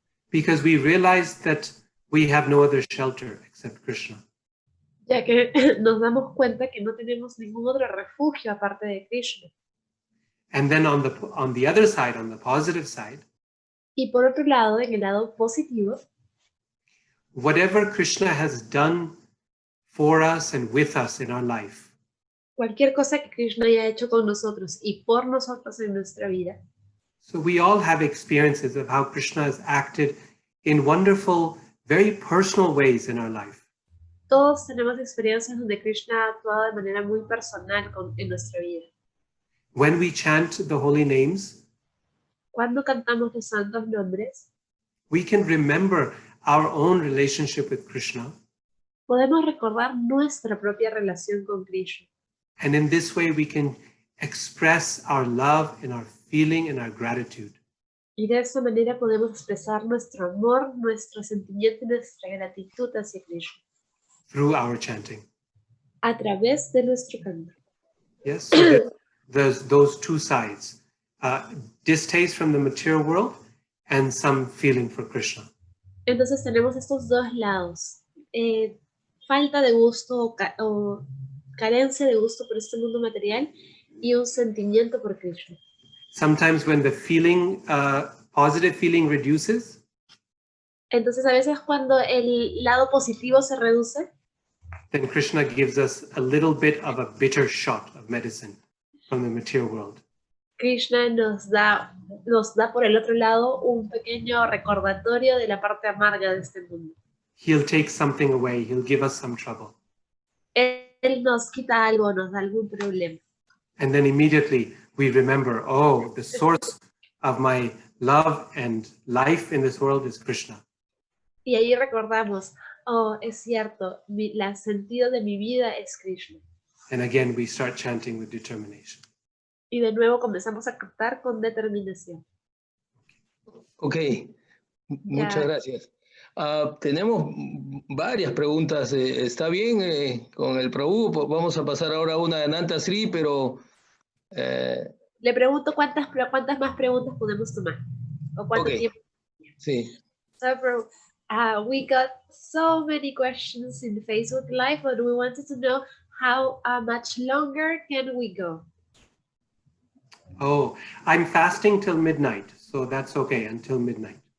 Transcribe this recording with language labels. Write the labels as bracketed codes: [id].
[en] Because we realize that we have no other shelter except Krishna. [es] Ya que nos damos cuenta que no tenemos ningún otro refugio aparte de Krishna. [en] And then on the other side, on the positive side, [es] Y por otro lado, en el lado positivo, [en] whatever Krishna has done for us and with us in our life, [es] cualquier cosa que Krishna haya hecho con nosotros y por nosotros en nuestra vida. [en] so we all have experiences of how Krishna has acted in wonderful, very personal ways in our life. [es] Todos tenemos experiencias donde Krishna ha actuado de manera muy personal en nuestra vida. [en] When we chant the holy names, [es] Cuando cantamos los santos nombres, [en] we can remember our own relationship with Krishna. [es] podemos recordar nuestra propia relación con Krishna. [en] And in this way, we can express our love and our feeling and our gratitude. [es] Y de esa manera podemos expresar nuestro amor, nuestro sentimiento y nuestra gratitud hacia Krishna [en] Through our chanting. [es] a través de nuestro canto. [en] Yes, so there's those two sides, distaste from the material world and some feeling for Krishna. [es] Entonces tenemos estos dos lados, falta de gusto o carencia de gusto por este mundo material y un sentimiento por Krishna. [en] Sometimes when the feeling, positive feeling reduces, [es] Entonces a veces cuando el lado positivo se reduce, [en] then Krishna gives us a little bit of a bitter shot of medicine from the material world. [es] Krishna nos da por el otro lado un pequeño recordatorio de la parte amarga de este mundo. [en] He'll take something away, he'll give us some trouble. [es] Él nos quita algo, nos da algún problema. [en] And then immediately we remember, oh, the source of my love and life in this world is Krishna. [es] Y ahí recordamos, oh, es cierto, el sentido de mi vida es Krishna. [en] And again, we start chanting with determination. [es] Y de nuevo comenzamos a cantar con determinación. Ok, muchas gracias. Tenemos varias preguntas. ¿Está bien con el Prabhu? Vamos a pasar ahora a una de Ananta Sri, pero... Le pregunto cuántas más preguntas podemos tomar. ¿O cuánto tiempo? Sí. [en] So, Prabhu, we got so many questions in Facebook Live, but we wanted to know how much longer can we go? Oh, I'm fasting till midnight, so that's okay, until midnight.